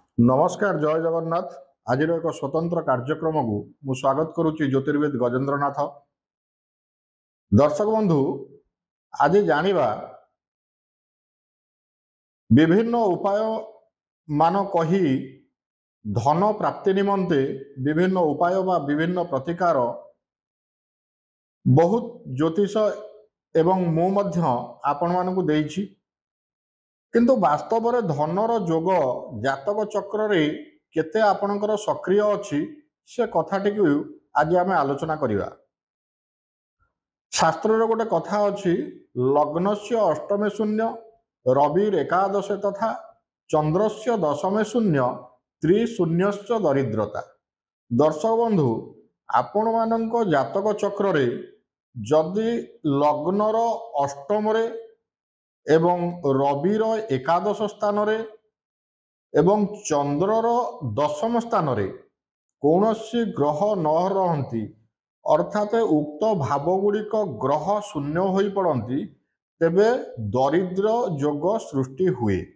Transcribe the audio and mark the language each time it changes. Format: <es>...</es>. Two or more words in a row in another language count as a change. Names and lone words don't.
<or>ନମସ୍କାର ଜୟ ଜଗନ୍ନାଥ। ଆଜି ଏକ ସ୍ୱତନ୍ତ୍ର କାର୍ଯ୍ୟକ୍ରମକୁ ମୁଁ ସ୍ୱାଗତ କରୁଛି ଜ୍ୟୋତିର୍ବିଦ ଗଜେନ୍ଦ୍ରନାଥ। ଦର୍ଶକ ବନ୍ଧୁ, ଆଜି ଜାଣିବା ବିଭିନ୍ନ ଉପାୟ ମାନ କହି ଧନ ପ୍ରାପ୍ତି ନିମନ୍ତେ ବିଭିନ୍ନ ଉପାୟ ବା ବିଭିନ୍ନ ପ୍ରତିକାର ବହୁତ ଜ୍ୟୋତିଷ ଏବଂ ମୁଁ ମଧ୍ୟ ଆପଣ ମାନଙ୍କୁ ଦେଇଛି। କିନ୍ତୁ ବାସ୍ତବରେ ଧନର ଯୋଗ ଜାତକ ଚକ୍ରରେ କେତେ ଆପଣଙ୍କର ସକ୍ରିୟ ଅଛି ସେ କଥାଟିକୁ ଆଜି ଆମେ ଆଲୋଚନା କରିବା। ଶାସ୍ତ୍ରରେ ଗୋଟେ କଥା ଅଛି,</or> <sa>लग्नस्य अष्टमे शून्य रविर एकादशे तथा चंद्रस्य दशमे शून्य त्रिशून्यश्च दरिद्रता।</sa> <or>ଦର୍ଶକ ବନ୍ଧୁ, ଆପଣ ମାନଙ୍କ ଜାତକ ଚକ୍ରରେ ଯଦି ଲଗ୍ନର ଅଷ୍ଟମରେ ଏବଂ ରବିର ଏକାଦଶ ସ୍ଥାନରେ ଏବଂ ଚନ୍ଦ୍ରର ଦଶମ ସ୍ଥାନରେ କୌଣସି ଗ୍ରହ ନ ରହନ୍ତି, ଅର୍ଥାତ ଉକ୍ତ ଭାବଗୁଡ଼ିକ ଗ୍ରହ ଶୂନ୍ୟ ହୋଇ ପଡ଼ନ୍ତି, ତେବେ ଦରିଦ୍ର ଯୋଗ ସୃଷ୍ଟି ହୁଏ।</or>